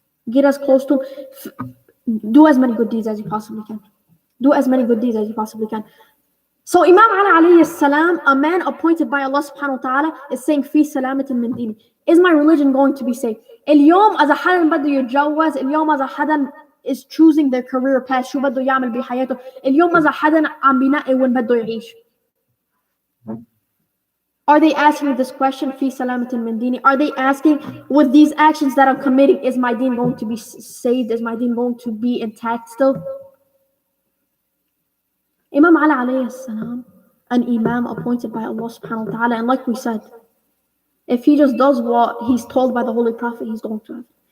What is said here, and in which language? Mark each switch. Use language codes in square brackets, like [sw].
[en] Get as close to do as many good deeds as you possibly can. Do as many good deeds as you possibly can. So Imam Ali alayhi salam, a man appointed by Allah subhanahu wa ta'ala, is saying, [ar] Fi salamatin min dini. [en] Is my religion going to be safe? [ar] اليوم إذا حدا بده يتجوز, اليوم إذا حدا [en] is choosing their career path. [ar] شو بده يعمل بحياته. اليوم ماذا حدا عم بينقي وين بده يعيش. [en] Are they asking this question, [ar] fi salamatin min dini? [en] Are they asking, with these actions that I'm committing, is my deen going to be saved? Is my deen going to be intact still? Imam Ali alayhi salam, an imam appointed by Allah subhanahu wa ta'ala, and like we said, if he just does what he's told by the Holy Prophet, he's going to heaven.